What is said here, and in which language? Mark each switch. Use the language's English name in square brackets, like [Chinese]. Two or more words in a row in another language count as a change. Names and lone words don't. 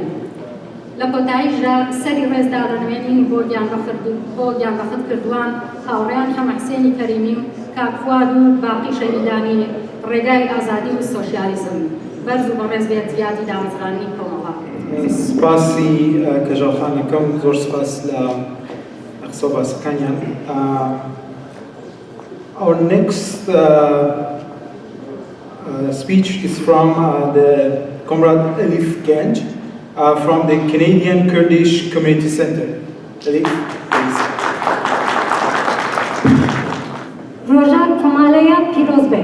[Central Kurdish] لە کۆتاییشدا سەری ڕێزدادەنوێنین بۆ گیانبەخت کردووان هاوڕێیان هەم حسێنی کەریمی و کاک فواد و باقی شەهیدانی ڕێگای ئازادی و سۆشیالیزم. بەرز و بەڕێز بێت یادی دامەزرانی کۆمەڵە. سپاسی کەژاوخانەکەم، زۆر سپاس لە قسە و باسەکانیان. [English] Our next speech is from the Comrade Elif Genç from the Canadian Kurdish Community Center. Elif, please. [Central Kurdish] ڕۆژی کۆمەڵە پیرۆز بێت.